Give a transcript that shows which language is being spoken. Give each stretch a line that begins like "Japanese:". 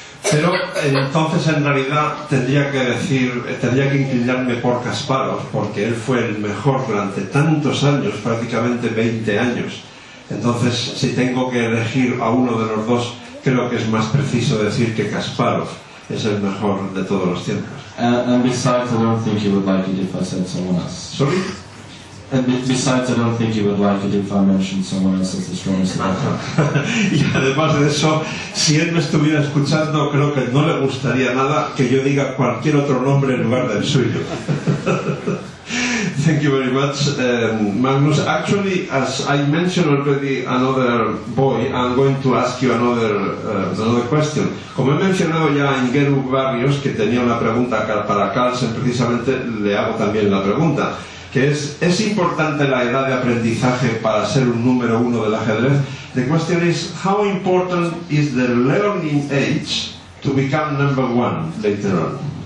Spanish: Pero entonces en realidad tendría que inclinarme por Kasparov, porque él fue el mejor durante tantos años, prácticamente 20 años. Entonces, si tengo que elegir a uno de los 2, creo que es más preciso decir que Kasparov es el mejor de todos los tiempos.
English: And besides, I don't think he would like it if I said someone else. Sorry? And besides, I don't think he would like it if I mentioned someone else as the strongest.
Spanish: Y además de eso, si él me estuviera escuchando, creo que no le gustaría nada que yo diga cualquier otro nombre en lugar del suyo.
English: Thank you very much, Magnus. Actually, as I mentioned already another boy, I'm going to ask you another question.
Spanish: Como he mencionado ya a Aingeru Barrios, que tenía una pregunta para Carlsen, precisamente le hago también la pregunta, que ¿es importante la edad de aprendizaje para ser un número 1 del ajedrez?
English: The question is, how important is the learning age to become number 1 later on?